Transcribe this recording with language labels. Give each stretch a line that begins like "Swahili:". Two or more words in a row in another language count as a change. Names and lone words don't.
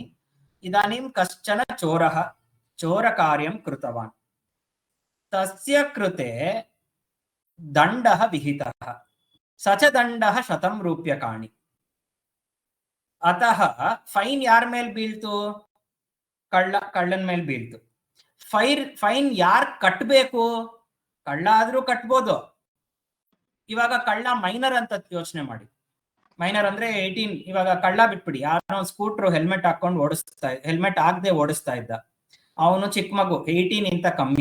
Sanskrit: इदानीं कश्चन चोरकार्यं कृतवान्, तस्य कृते दण्डः विहितः, स च दण्डः 100 रूप्यकाणि।
Kannada: अतः ಫೈನ್ ಯಾರ್ ಮೇಲ್ ಬೀಳ್ತು? ಕಳ್ಳನ ಮೇಲೆ ಬೀಳ್ತು। ಫೈನ್ ಯಾರ್ ಕಟ್ಟಬೇಕು? ಕಳ್ಳ ಆದ್ರೂ ಕಟ್ಬೋದು। ಇವಾಗ ಕಳ್ಳ ಮೈನರ್ ಅಂತ ಯೋಚನೆ ಮಾಡಿ। ಮೈನರ್ ಅಂದ್ರೆ 18। ಇವಾಗ ಕಳ್ಳ ಬಿಟ್ಬಿಡಿ, ಯಾರೋ ಸ್ಕೂಟರ್ ಹೆಲ್ಮೆಟ್ ಹಾಕೊಂಡು ಹೆಲ್ಮೆಟ್ ಆಗದೆ ಓಡಿಸ್ತಾ ಇದ್ದ, ಅವನು ಚಿಕ್ಕ ಮಗು, 18 ಇಂತ ಕಮ್ಮಿ।